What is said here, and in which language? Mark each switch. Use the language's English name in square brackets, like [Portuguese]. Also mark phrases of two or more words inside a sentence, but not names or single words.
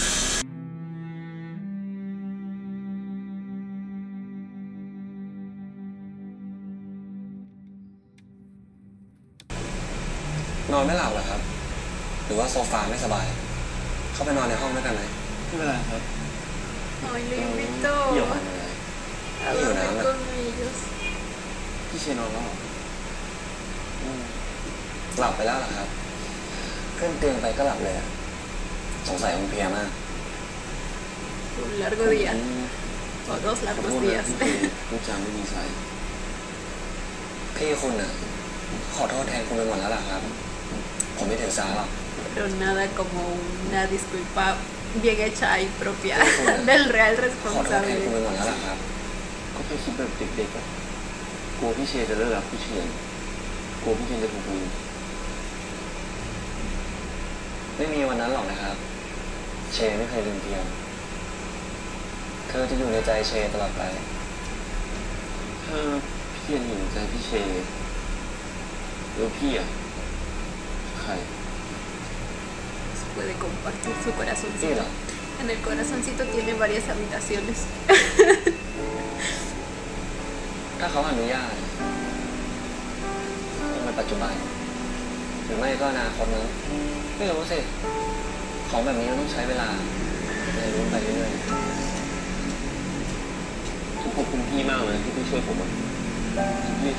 [Thai] นอนไม่หลับเหรอครับ หรือว่าโซฟาไม่สบาย เข้าไปนอนในห้องด้วยกันไหม ไม่เป็นไรครับ [Spanish] Ay, le invito [Thai] เดี๋ยว [Spanish] a [Thai] อยู่ [Spanish] dormir [Thai] น้ำนะ [Spanish] con ellos. [Thai] พี่เชนนอนแล้วเหรอ หลับไปแล้วเหรอครับขึ้นเตียงไปก็หลับเลยอะสงสัยคงเพลียมาก [Spanish] Un largo día. O dos [Thai] ขอ [Spanish] largos [Thai] โทษนะ [Spanish] días. [Thai] ที่พูดจาไม่ดีใส่ พี่คุณน่ะขอโทษแทนคุณไปหมดแล้วล่ะครับ ผมไม่ถือสาหรอก [Spanish] Pero nada como una disculpa bien hecha y propia del real [Thai] ขอโทษแทนคุณ [Spanish] responsable. [Thai] ไปหมดแล้วล่ะครับ ก็แค่คิดแบบเด็กๆอะกลัวพี่เชนจะเลิกรักพี่เชนกลัวพี่เชนจะถูกลืม ไม่มีวันนั้นหรอกนะครับ เชไม่เคยลืมเทียนเธอจะอยู่ในใจเชตลอดไป ถ้าพี่เชนอยู่ในใจพี่เชนแล้วพี่อะใคร [Spanish] Puede compartir su [Thai] พี่ [Spanish] corazoncito. [Thai] เหรอ [Spanish] En el corazoncito tiene varias habitaciones. [Thai] ถ้าเขาอนุญาตในปัจจุบัน หรือไม่ก็อนาคตนั้นไม่รู้สิ ของแบบนี้มันต้องใช้เวลาเรียนรู้ไปเรื่อย ผมขอบคุณพี่มากเลยที่พี่ช่วยผมอะพี่ท